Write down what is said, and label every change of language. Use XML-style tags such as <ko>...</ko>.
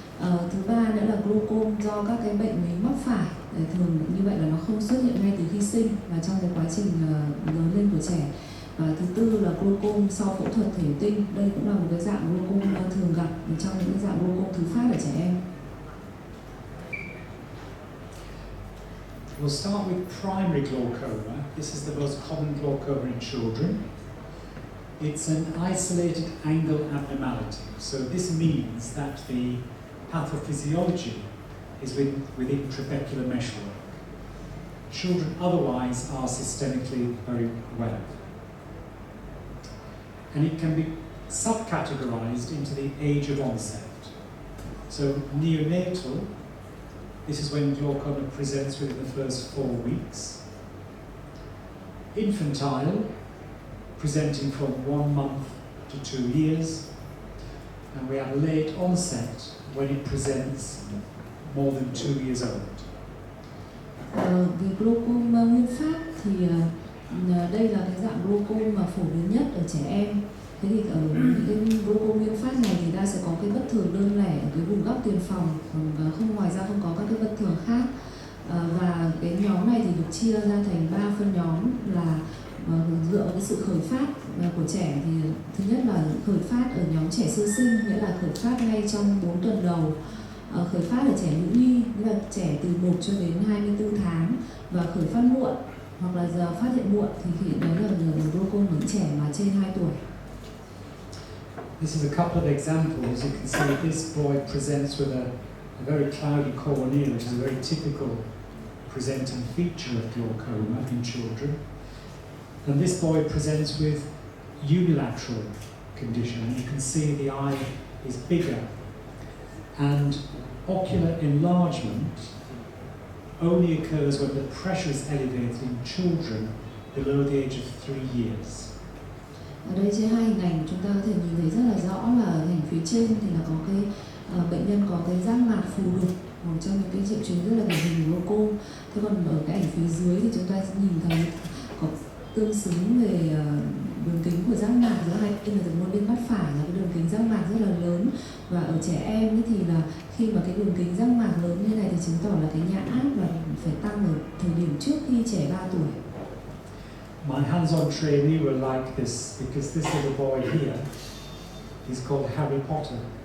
<vi>Thứ ba nữa là glaucom do các cái bệnh lý mắc phải, thường như vậy là nó không xuất hiện ngay từ khi sinh và trong cái quá trình lớn lên của trẻ. Và thứ tư là glaucom sau phẫu thuật thủy tinh, đây cũng là một cái dạng glaucom thường gặp trong những cái dạng glaucom thứ phát ở trẻ em.</vi> <en>We'll start with primary glaucoma. This is the most common glaucoma in children. It's an isolated angle abnormality. So this means that the pathophysiology is within trabecular meshwork. Children otherwise are systemically very well. And it can be subcategorized into the age of onset. So neonatal, this is when glaucoma presents within the first 4 weeks. Infantile, presenting from 1 month to 2 years. And we have late onset when it presents more than 2 years old.</en> <vi>Về glaucom nguyên phát thì đây là cái dạng glaucom mà phổ biến nhất ở trẻ em. Thế thì ở những cái glaucom nguyên phát này thì ta sẽ có cái bất thường đơn lẻ ở cái vùng góc tiền phòng, còn ngoài ra không có các cái bất thường khác. Và cái nhóm này thì được chia ra thành 3 phân nhóm là dựa vào cái sự khởi phát của trẻ thì thứ nhất là khởi phát ở nhóm trẻ sơ sinh, nghĩa là khởi phát ngay trong 4 tuần đầu. Khởi phát ở trẻ nữ nhi, nghĩa là trẻ từ 1 cho đến 24 tháng và khởi phát muộn hoặc là giờ phát hiện muộn thì đấy là glaucom ở trẻ mà trên 2 tuổi.</vi> <en>This is a couple of examples. You can see this boy presents with a very cloudy cornea, which is a very typical presenting feature of glaucoma in children. And this boy presents with unilateral condition. You can see the eye is bigger, and ocular enlargement only occurs when the pressure is elevated in children below the age of 3 years.</en> <vi>Ở đây trên hai hình ảnh chúng ta có thể nhìn thấy rất là rõ là ở hình phía trên thì là có cái bệnh nhân có cái giác mạc phù đục, một trong những cái triệu chứng rất là điển hình của glaucom. Thế còn ở cái ảnh phía dưới thì chúng ta sẽ nhìn thấy có tương xứng về đường kính của giác mạc giữa hai bên, là từ một bên mắt phải là cái đường kính giác mạc rất là lớn, và ở trẻ em ấy thì là khi mà cái đường kính giác mạc lớn như này thì chứng tỏ là cái nhãn áp là phải tăng ở thời điểm trước khi trẻ 3 tuổi.</vi> <en>My hands-on trainee were like this because this little boy here, he's called Harry Potter.</en>